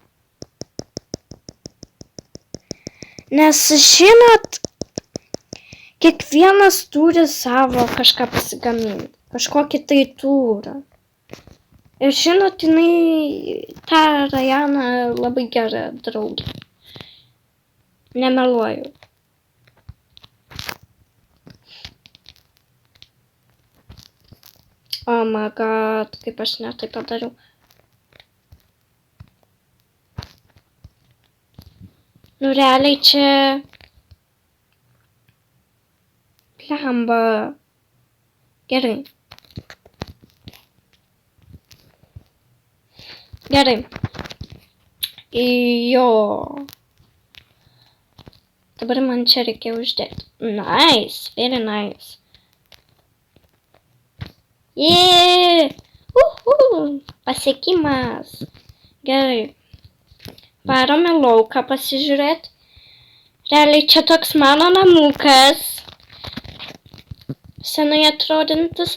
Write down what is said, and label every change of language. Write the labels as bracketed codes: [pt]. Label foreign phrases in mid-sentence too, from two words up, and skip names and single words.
[lt] Nes žinot, kiekvienas turi savo kažką pasigaminti. Kažkokį tai turą. Ir žinot, jinai, ta Rajana labai gera draugė. Nemeluoju. [en] Oh my god, [lt] kaip aš netai padariau. Nu realiai čia... Blemba. Gerai. Jo. Dabar man čia reikia uždėti. [en] Nice, very nice. [lt] Pasiekimas. Gerai. Varome lauką pasižiūrėti. Realiai čia toks mano namukas. Senai atrodantis.